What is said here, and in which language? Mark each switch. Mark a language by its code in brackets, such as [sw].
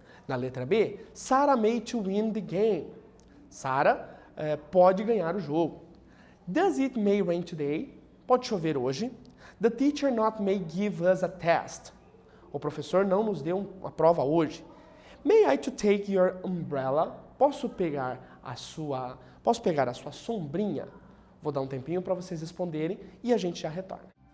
[pt] Na letra B, [en] Sarah may to win the game. [pt] Sarah pode ganhar o jogo. [en] Does it may rain today? [pt] Pode chover hoje. [en] The teacher not may give us a test. [pt] O professor não nos deu uma prova hoje. [en] May I to take your umbrella? [pt] Posso pegar a sua sombrinha? Vou dar um tempinho para vocês responderem e a gente já retorna.